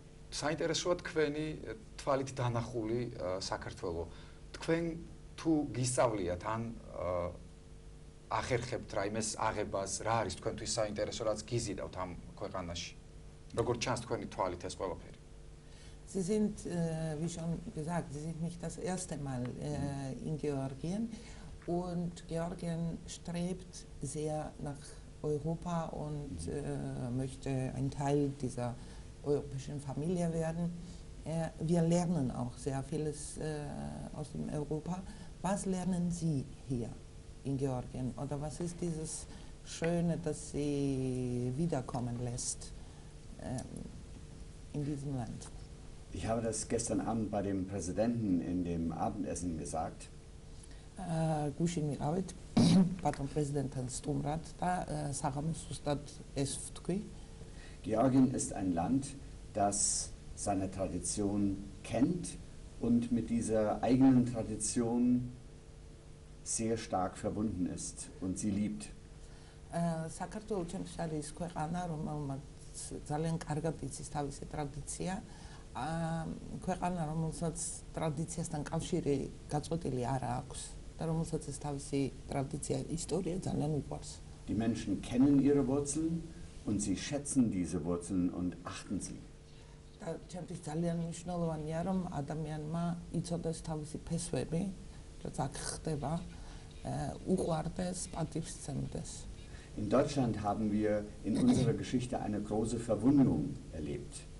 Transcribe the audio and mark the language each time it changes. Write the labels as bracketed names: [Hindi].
[Georgian] საინტერესოა თქვენი თვალით დანახული საქართველო. თქვენ თუ გისწავლიათ ან ახერხებთ რაიმეს აღებას, რა არის თქვენთვის საინტერესო, რაც გიზიდავთ ამ ქვეყანაში? Როგორც ჩანს თქვენი თვალით ეს ყველაფერი? [German] Sie sind, wie schon gesagt, Sie sind nicht das erste Mal in Georgien und Georgien strebt sehr nach Europa und möchte ein Teil dieser europäischen Familie werden. Wir lernen auch sehr vieles aus dem Europa. Was lernen Sie hier in Georgien oder was ist dieses Schöne, das Sie wiederkommen lässt in diesem Land? Ich habe das gestern Abend bei dem Präsidenten in dem Abendessen gesagt. [Georgian] გუშინ მიყავით ბატონ პრეზიდენტთან სტუმრად და საღამოს ზუსტად ეს ვთქვი. [German] Georgien ist ein Land, das seine Tradition kennt und mit dieser eigenen Tradition sehr stark verbunden ist und sie liebt. [Georgian] საქართველო ჩემთვის არის ქვეყანა, რომელმაც ძალიან კარგად იცის თავისი ტრადიცია. ქვეყანა, რომელსაც ტრადიციასთან კავშირი გაწყვეტილი არ აქვს და რომელსაც ეს თავისი ტრადიცია, ისტორია ძალიან უყვარს. [German] Die Menschen kennen ihre Wurzeln und sie schätzen diese Wurzeln und achten sie. [Georgian] და ჩემთვის ძალიან მნიშვნელოვანია, რომ ადამიანმა იცოდეს თავისი ფესვები, რაც აქ ხდება, უყვარდეს, პატივს სცემდეს. [German] In Deutschland haben wir in unserer Geschichte eine große Verwundung erlebt.